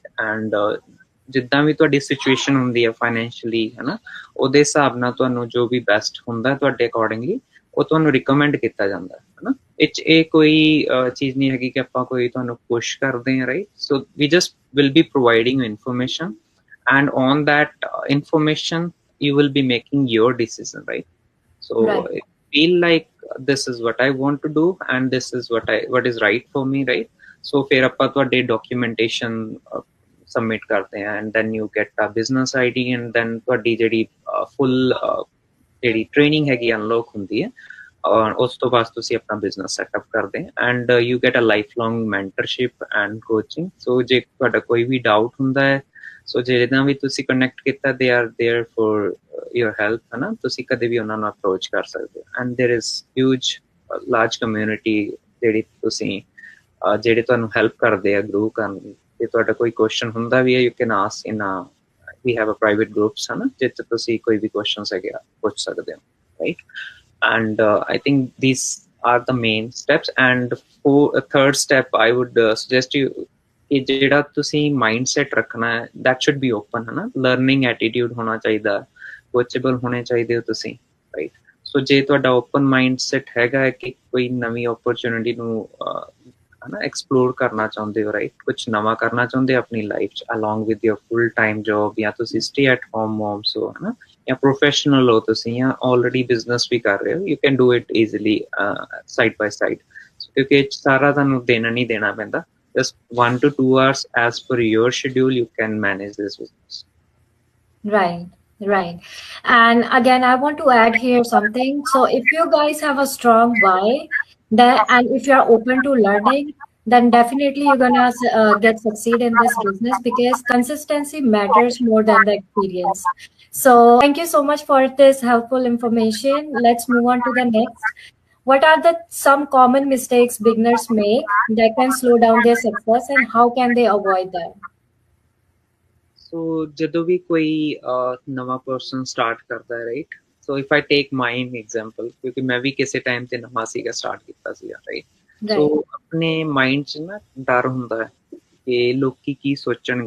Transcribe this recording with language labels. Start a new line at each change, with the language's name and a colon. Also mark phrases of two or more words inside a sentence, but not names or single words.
Punjabi: ਐਂਡ ਜਿੱਦਾਂ ਵੀ ਤੁਹਾਡੀ ਸਿਚੁਏਸ਼ਨ ਹੁੰਦੀ ਹੈ ਫਾਈਨੈਂਸ਼ੀਅਲੀ, ਹੈ ਨਾ, ਉਹਦੇ ਹਿਸਾਬ ਨਾਲ ਤੁਹਾਨੂੰ ਜੋ ਵੀ ਬੈਸਟ ਹੁੰਦਾ ਤੁਹਾਡੇ ਅਕੋਰਡਿੰਗਲੀ ਉਹ ਤੁਹਾਨੂੰ ਰਿਕਮੈਂਡ ਕੀਤਾ ਜਾਂਦਾ ਹੈ ਨਾ। ਇਹ ਕੋਈ ਚੀਜ਼ ਨਹੀਂ ਹੈਗੀ ਕਿ ਆਪਾਂ ਕੋਈ ਤੁਹਾਨੂੰ ਪੁਸ਼ ਕਰਦੇ ਹਾਂ, ਰਾਈਟ।
English: so we just will be providing information and on that information you will be making your decision, right? So right. Feel like this is what I want to do and this is what is right for me, right?
Punjabi: So फिर ਆਪਾਂ ਤੁਹਾਡੇ
English: documentation submit
Punjabi: ਕਰਦੇ ਹਾਂ
English: and then you get a business ID and then
Punjabi: ਤੁਹਾਡੀ ਜਿਹੜੀ full ਜਿਹੜੀ training ਹੈਗੀ unlock ਹੁੰਦੀ ਹੈ, ਉਸ ਤੋਂ ਬਾਅਦ ਤੁਸੀਂ ਆਪਣਾ
English: business setup
Punjabi: ਕਰਦੇ
English: and you get a life long mentorship and coaching.
Punjabi: ਸੋ ਜੇ ਤੁਹਾਡਾ ਕੋਈ ਵੀ ਡਾਊਟ ਹੁੰਦਾ ਹੈ, ਸੋ ਜਿਹਨਾਂ ਵੀ ਤੁਸੀਂ ਕਨੈਕਟ ਕੀਤਾ,
English: they are there for your help,
Punjabi: ਹੈ ਨਾ। ਤੁਸੀਂ ਕਦੇ ਵੀ ਉਹਨਾਂ ਨੂੰ ਅਪਰੋਚ ਕਰ ਸਕਦੇ ਹੋ
English: and there is huge large community
Punjabi: ਜਿਹੜੇ ਤੁਹਾਨੂੰ ਹੈਲਪ ਕਰਦੇ ਆ ਗਰੋ ਕਰਨ ਲਈ। ਜੇ ਤੁਹਾਡਾ ਕੋਈ ਕੁਐਸਚਨ ਹੁੰਦਾ ਵੀ ਹੈ,
English: you can ask in we have a private groups,
Punjabi: ਹੈ ਨਾ, ਜਿੱਥੇ ਤੁਸੀਂ ਕੋਈ ਵੀ ਕੁਐਸਚਨਸ ਹੈਗੇ ਆ ਪੁੱਛ ਸਕਦੇ ਹੋ, ਰਾਈਟ।
English: And I think these are the main steps. And for a third step, I would suggest you कि
Punjabi: ਜਿਹੜਾ ਤੁਸੀਂ mindset ਰੱਖਣਾ ਹੈ,
English: that should be open,
Punjabi: ਹੈ ਨਾ।
English: learning attitude
Punjabi: ਹੋਣਾ ਚਾਹੀਦਾ, coachable ਹੋਣੇ ਚਾਹੀਦੇ ਹੋ ਤੁਸੀਂ, right? So ਜੇ ਤੁਹਾਡਾ
English: open mindset
Punjabi: ਹੈਗਾ ਹੈ ਕਿ ਕੋਈ ਨਵੀਂ opportunity ਨੂੰ ਹੈ ਨਾ ਐਕਸਪਲੋਰ ਕਰਨਾ ਚਾਹੁੰਦੇ ਹੋ, ਰਾਈਟ, ਕੁਛ ਨਵਾਂ ਕਰਨਾ ਚਾਹੁੰਦੇ ਹੋ ਆਪਣੀ ਲਾਈਫ 'ਚ
English: along with your full time job,
Punjabi: ਜਾਂ ਤੁਸੀਂ
English: stay at home moms
Punjabi: ਹੋ, ਹੈ ਨਾ, ਜਾਂ ਪ੍ਰੋਫੈਸ਼ਨਲ ਹੋ ਤੁਸੀਂ, ਜਾਂ
English: already business
Punjabi: ਵੀ ਕਰ ਰਹੇ ਹੋ,
English: you can do it easily side by side,
Punjabi: ਕਿਉਂਕਿ ਸਾਰਾ ਤੁਹਾਨੂੰ ਦੇਣਾ ਨਹੀਂ ਦੇਣਾ ਪੈਂਦਾ।
English: just 1 to 2 hours as per your schedule you can manage this business. Right. And again, I want to add here something. So if you guys have a strong why, and if you are open to learning, then definitely you're gonna get succeed in this business, because consistency matters more than the experience. So thank you so much for this helpful information. Let's move on to the next. What are the some common mistakes beginners make that can slow down their success, and how can they avoid them?
Punjabi: ਸੋ ਜਦੋਂ ਵੀ ਕੋਈ ਨਵਾਂ
English: person start
Punjabi: ਕਰਦਾ ਹੈ ਰਾਈਟ,
English: so if I take mine example,
Punjabi: ਕਿਉਂਕਿ ਮੈਂ ਵੀ ਕਿਸੇ ਟਾਈਮ ਤੇ ਨਵਾਂ ਸੀਗਾ, ਸਟਾਰਟ ਕੀਤਾ ਸੀਗਾ ਰਾਈਟ। ਸੋ ਆਪਣੇ ਮਾਈਂਡ 'ਚ ਨਾ ਡਰ ਹੁੰਦਾ ਹੈ ਕਿ ਲੋਕੀ ਕੀ ਸੋਚਣਗੇ।